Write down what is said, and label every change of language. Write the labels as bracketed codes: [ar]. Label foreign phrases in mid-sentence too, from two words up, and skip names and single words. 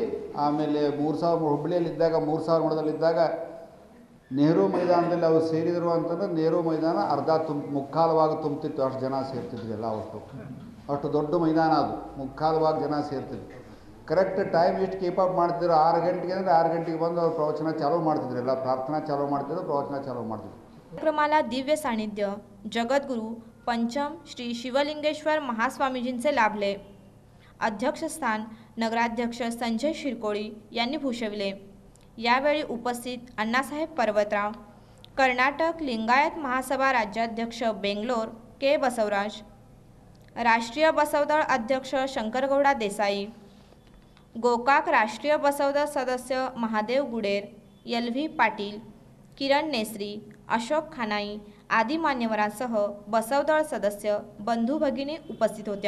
[kn] ಆಮೇಲೆ 3000 ಹುಬ್ಬಳ್ಳಿಯಲ್ಲಿದ್ದಾಗ 3000 ನೆಹರು ಮೈದಾನದಲ್ಲಿ ಅವರು ಸೇರಿದರು ಅಂತಂದರೆ ನೆಹರು ಮೈದಾನ ಅರ್ಧ ಮುಕ್ಕಾಲವಾಗಿ ತುಂಬ್ತಿತ್ತು. ಅಷ್ಟು ಜನ ಸೇರ್ತಿದ್ರು ಎಲ್ಲ ಅಷ್ಟು ದೊಡ್ಡ ಮೈದಾನ ಅದು. ಮುಕ್ಕಾಲವಾಗಿ ಜನ ಸೇರ್ತಿದ್ರು. [en] correct time [kn] ಎಷ್ಟು ಕೀಪಪ್ ಮಾಡ್ತಿದ್ರು, 6 ಗಂಟೆಗೆ ಅಂದರೆ 6 ಗಂಟೆಗೆ ಬಂದು ಅವ್ರು ಪ್ರವಚನ ಚಾಲೂ ಮಾಡ್ತಿದ್ರು. ಎಲ್ಲ ಪ್ರಾರ್ಥನಾ ಚಾಲೂ ಮಾಡ್ತಿದ್ರು, ಪ್ರವಚನ ಚಾಲೂ ಮಾಡ್ತಿದ್ರು. [mr] कार्यक्रमाला दिव्य सानिध्य जगद्गुरु पंचम श्री शिवलिंगेश्वर महास्वामीजींचे लाभले। अध्यक्षस्थान नगराध्यक्ष संजय शिरकोळी यांनी भूषविले। यावेळी उपस्थित अण्णासाहेब पर्वतराव, कर्नाटक लिंगायत महासभा राज्याध्यक्ष बेंगलोर के बसवराज, राष्ट्रीय बसवदळ अध्यक्ष शंकरगौडा देसाई, गोकाक राष्ट्रीय बसवदळ सदस्य महादेव गुडेर, LV पाटील, किरण नेसरी, अशोक खानाई आदी मान्यवरांसह बसवदळ सदस्य बंधू भगिनी उपस्थित होत्या।